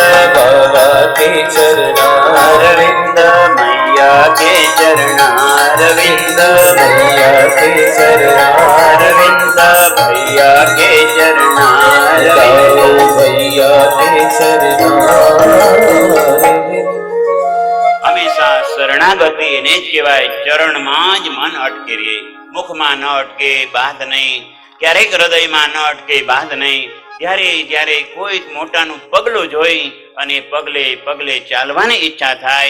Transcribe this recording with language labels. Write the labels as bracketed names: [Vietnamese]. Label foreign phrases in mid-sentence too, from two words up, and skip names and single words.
[Hindi] बाबा के चरणारविंद अरविंद मैया के चरणारविंद मैया के चरणारविंद भैया के चरणारविंद गाओ भैया के चरणारविंद [Gujarati] હંમેશા શરણાગતિ એને જ કહેવાય ચરણમાં જ મન અટકે રે મુખમાં ન અટકે બાદ નહીં ક્યારેક હૃદયમાં ન અટકે બાદ નહીં જ્યારે કોઈ મોટાનું પગલું જોઈ અને પગલે પગલે ચાલવાની ઈચ્છા થાય